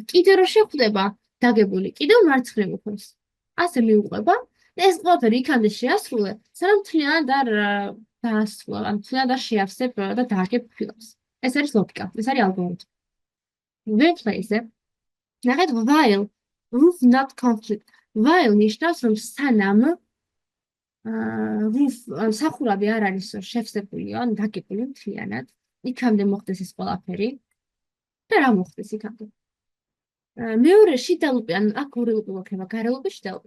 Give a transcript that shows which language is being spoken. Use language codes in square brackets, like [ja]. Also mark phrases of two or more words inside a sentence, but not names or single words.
[ka] კიდე რომ შეხვდება დაგებული, კიდევ მარცხნივ უხვევს. ასე მიუყვება და ეს ყველაფერი იქამდე შეასრულე, სანამ მთლიანად არ დაასრულა, ან მთლიანად არ შეავსებ და დააგებ ფილას. ეს არის ლოგიკა, ეს არის ალგორითმი. ვერფლეიზე ნახეთ [en] while roof not complete. [ka] While ნიშნავს რომ სანამ roof სახურავი არ არის შევსებული, ან დაგებული მთლიანად, იქამდე მოხდეს ეს ყველაფერი და რა მოხდეს იქამდე. მეორე შიდა ლუპი, ან აქ 2 ლუპი მოხდება, გარე ლუპი, შიდა ლუპი.